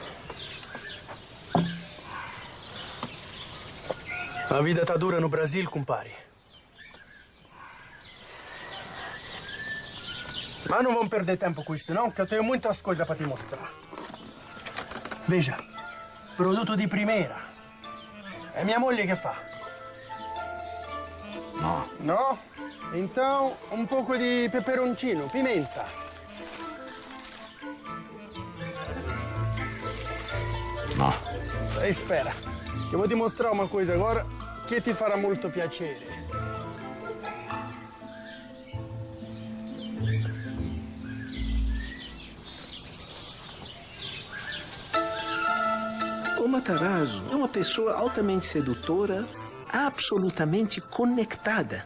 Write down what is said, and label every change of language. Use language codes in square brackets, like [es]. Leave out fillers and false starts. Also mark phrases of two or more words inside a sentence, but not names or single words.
[pt] A vida tá dura no Brasil, compadre. Mas não vamos perder tempo com isso, não, que eu tenho muitas coisas para te mostrar. Veja, produto di primeira. É minha [it] moglie che fa. No. No? [pt] Então, um pouco de peperoncino, pimenta. [it] No. [pt] Espera, que eu vou te mostrar uma coisa agora que [it] ti farà molto piacere. [pt] O Matarazzo é uma pessoa altamente sedutora, absolutamente conectada.